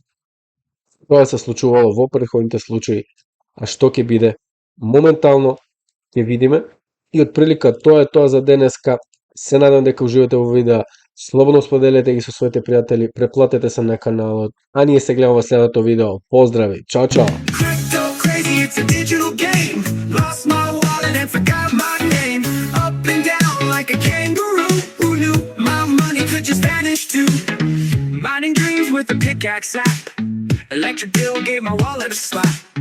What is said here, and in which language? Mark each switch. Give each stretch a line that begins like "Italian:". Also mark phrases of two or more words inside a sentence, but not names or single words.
Macedonian: Тоа се случувало во претходните случаи, а што ќе биде моментално ќе видиме. И отприлика тоа е тоа за денеска. Се надам дека уживате во видео. Слободно споделете ги со своите пријатели, преплатете се на каналот, а ние се гледаме во следното видео. Поздрави, чао чао!
English: Crypto crazy, it's a digital game. Lost my wallet and forgot my name. Up and down like a kangaroo. Who knew my money could just vanish too? Mining dreams with a pickaxe app. Electric bill gave my wallet a slap.